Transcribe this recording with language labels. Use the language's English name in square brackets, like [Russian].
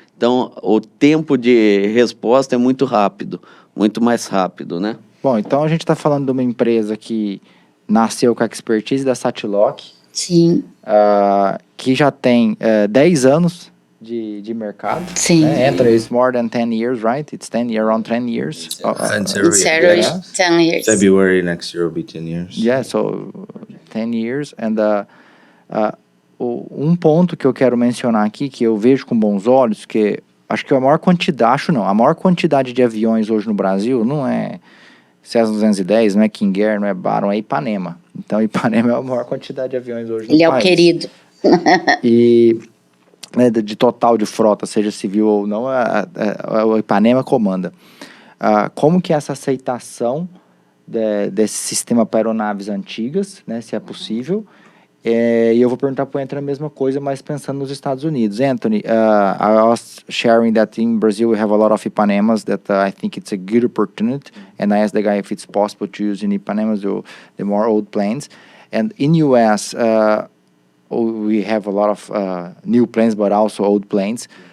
[Portuguese] Então, o tempo de resposta é muito rápido, muito mais rápido, né? Bom, então a gente está falando de uma empresa que nasceu com a expertise da Satilock. Sim. Que já tem 10 anos de mercado. Sim. Né? [English] Anthony, it's more than 10 years, right? It's around 10 years. Insero is 10 years. February next year will be 10 years. Yeah, so 10 years. [Portuguese] And um ponto que eu quero mencionar aqui, que eu vejo com bons olhos, que acho que a maior quantidade de aviões hoje no Brasil não é Cessna 210, não é King Air, não é Baron, é Ipanema. Então, Ipanema é a maior quantidade de aviões hoje no país. Ele é o querido. E de total de frota, seja civil ou não, o Ipanema comanda. Como que é essa aceitação desse sistema para aeronaves antigas, né, se é possível? E eu vou perguntar para o Anthony a mesma coisa, mas pensando nos Estados Unidos. [English] Anthony, I was sharing that in Brazil we have a lot of Ipanemas that I think it's a good opportunity, and I asked the guy if it's possible to use in Ipanemas the more old planes. And in US, we have a lot of new planes, but also old planes.